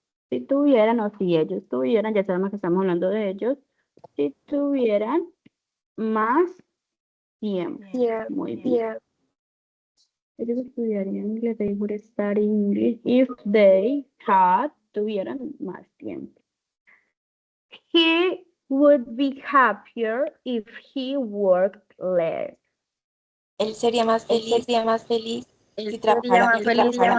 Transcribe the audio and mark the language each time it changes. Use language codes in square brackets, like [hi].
[es] Si tuvieran o si ellos tuvieran, ya sabemos que estamos hablando de ellos, si tuvieran más tiempo. Muy bien. Ellos estudiarían inglés, [en] they would study English if they [es] tuvieran más tiempo. [en] He would be happier if he worked less. [es] Él sería más feliz si trabajara menos.